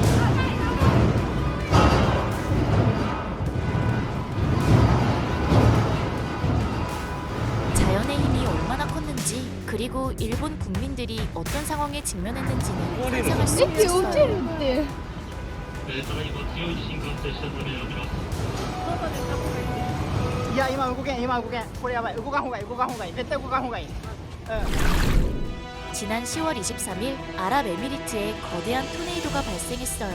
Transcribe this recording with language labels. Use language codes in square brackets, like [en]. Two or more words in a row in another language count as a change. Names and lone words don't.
[ko] 자연의 힘이 얼마나 컸는지, 그리고 일본 국민들이 어떤 상황에 직면했는지는 상상할 수 없었어요. [ja] いや今動けんこれやばい動かんほうがいい絶対動かんほうがいい [ko] 지난 10월 23일 아랍에미리트에 거대한 토네이도가 발생했어요.